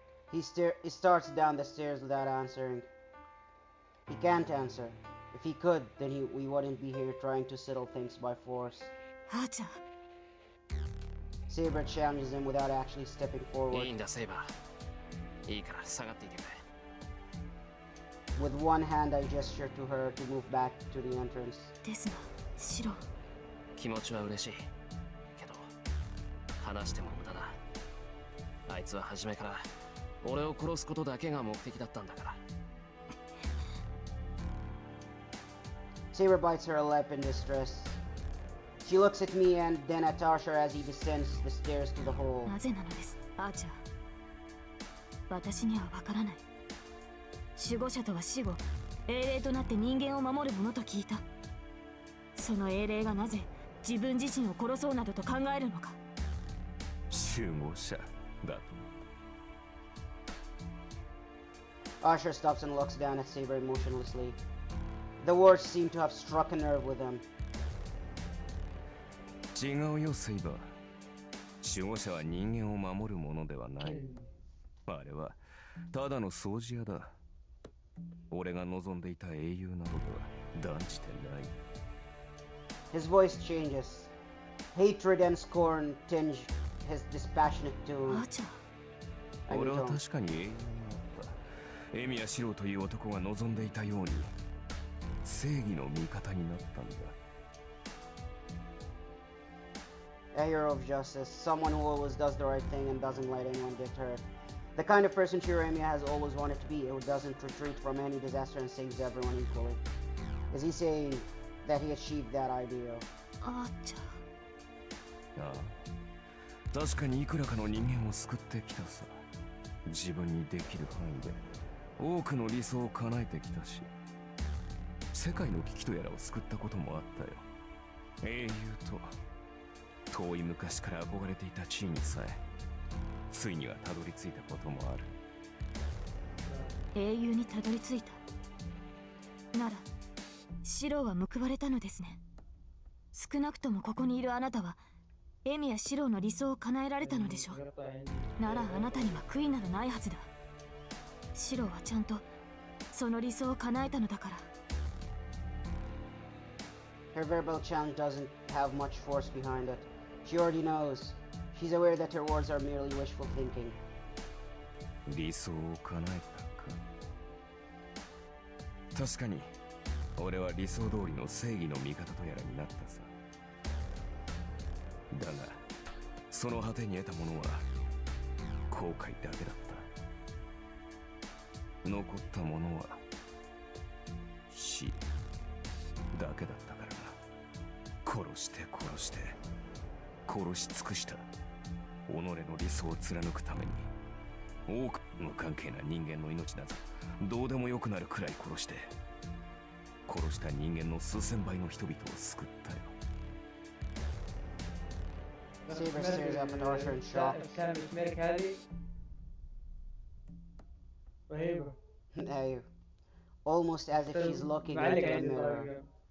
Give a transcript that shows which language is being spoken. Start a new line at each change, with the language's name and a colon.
English: He starts down the stairs without answering. He can't answer. If he could, then we wouldn't be here trying to settle things by force.
Japanese: アーチャー。
English: Saber challenges him without actually stepping forward.
Japanese: いいんだセイバー。いいから下がっていてくれ。
English: With one hand, I gesture to her to move back to the entrance.
Japanese: ですが、シロー。気持ちは嬉しい。けど、話しても無駄だ。あいつは初めから俺を殺すことだけが目的だったんだから。
English: Saber bites her lip in distress. She looks at me and then at Tarsha as he descends the stairs to the hole.
Japanese: なぜなのです、アーチャー。私にはわからない。守護者とは死後、英霊となって人間を守るものと聞いた。その英霊がなぜ自分自身を殺そうなどと考えるのか。守護者だと。
English: Asher stops and looks down at Saber emotionlessly. The words seem to have struck a nerve with him.
Japanese: 違うよセイバー。守護者は人間を守るものではない。あれはただの掃除屋だ。俺が望んでいた英雄などとは断じてない。
English: His voice changes. Hatred and scorn tinge his dispassionate tone.
Japanese: アーチャー。俺は確かに英雄になった。エミヤシロという男が望んでいたように正義の味方になったんだ。
English: A hero of justice, someone who always does the right thing and doesn't let anyone get hurt. The kind of person Shiremiya has always wanted to be, who doesn't retreat from any disaster and saves everyone equally. Is he saying that he achieved that ideal?
Japanese: あーちゃ。ああ、確かにいくらかの人間を救ってきたさ。自分にできる範囲で多くの理想を叶えてきたし、世界の危機とやらを救ったこともあったよ。英雄と遠い昔から憧れていた地位にさえついにはたどり着いたこともある。英雄にたどり着いたなら、シローは報われたのですね。少なくともここにいるあなたはエミやシローの理想を叶えられたのでしょう。ならあなたには悔いなどないはずだ。シローはちゃんとその理想を叶えたのだから。
English: Her verbal challenge doesn't have much force behind it. She already knows. She's aware that her words are merely wishful thinking.
Japanese: 理想を叶えたか。確かに俺は理想通りの正義の味方とやらになったさ。だがその果てに得たものは後悔だけだった。残ったものは死だけだったからな。殺して殺して殺し尽くした己の理想を貫くために、多く無関係な人間の命などどうでもよくなるくらい殺して殺した人間の数千倍の人々を救ったよ。
English: Saber stares up at Arthur in shock.
Arabic: أيوه.
English: Almost as if she's looking into a mirror.